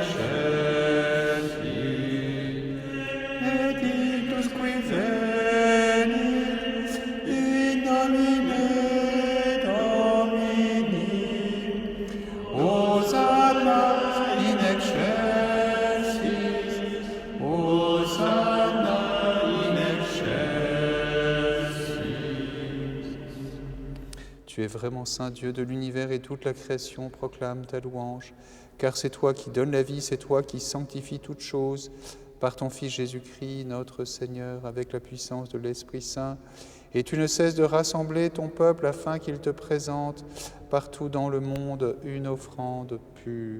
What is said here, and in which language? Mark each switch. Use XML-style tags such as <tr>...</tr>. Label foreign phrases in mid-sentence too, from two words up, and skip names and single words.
<la>excelsis, benedictus qui venit in nomine Domini, Hosanna in excelsis, Hosanna in excelsis.</la> <fr>Tu es vraiment Saint Dieu de l'univers et toute la création proclame ta louange, car c'est toi qui donnes la vie, c'est toi qui sanctifies toutes choses par ton Fils Jésus-Christ, notre Seigneur, avec la puissance de l'Esprit Saint. Et tu ne cesses de rassembler ton peuple afin qu'il te présente partout dans le monde une offrande pure.</fr>